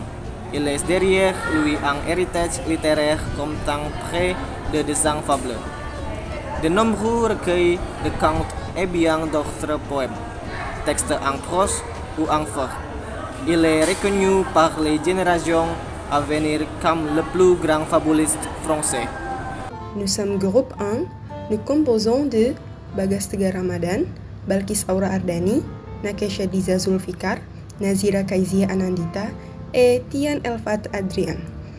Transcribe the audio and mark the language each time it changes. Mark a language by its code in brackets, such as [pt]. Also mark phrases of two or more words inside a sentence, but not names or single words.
[fr] Il laisse derrière lui un héritage littéraire comptant près de 200 fables, de nombreux recueils de contes et bien d'autres poèmes, textes en prose ou en vers. Il est reconnu par les générations à venir comme le plus grand fabuliste français. Nous sommes groupe 1, nous composons de Bagastiga Ramadan, Balkis Aura Ardani, Nakesha Diza Zulfikar, Nazira Kaizia Anandita et Tian Elfat Adrian.